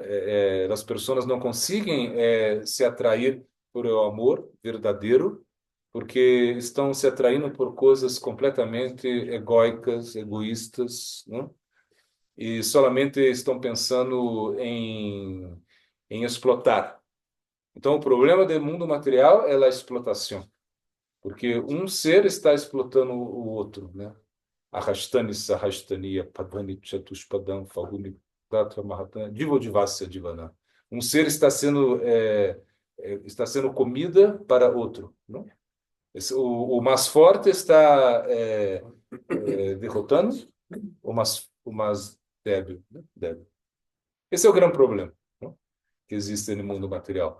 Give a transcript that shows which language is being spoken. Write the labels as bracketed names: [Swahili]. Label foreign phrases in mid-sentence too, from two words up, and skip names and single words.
[Portuguese] As pessoas não conseguem se atrair por o amor verdadeiro, porque estão se atraindo por coisas completamente egóicas, egoístas, não? E solamente estão pensando em explotar. Então, o problema do mundo material é a explotação, porque um ser está explotando o outro, né? [Sanskrit] Arrastani Sahastaniya Padani Chatushpadam Faguni Datra Mahatana Divodivasya Divana. [Portuguese] Um ser está sendo comida para outro, não? O mais forte está derrotando o mais débil, né? Débil. Esse é o grande problema, não? Que existe no mundo material.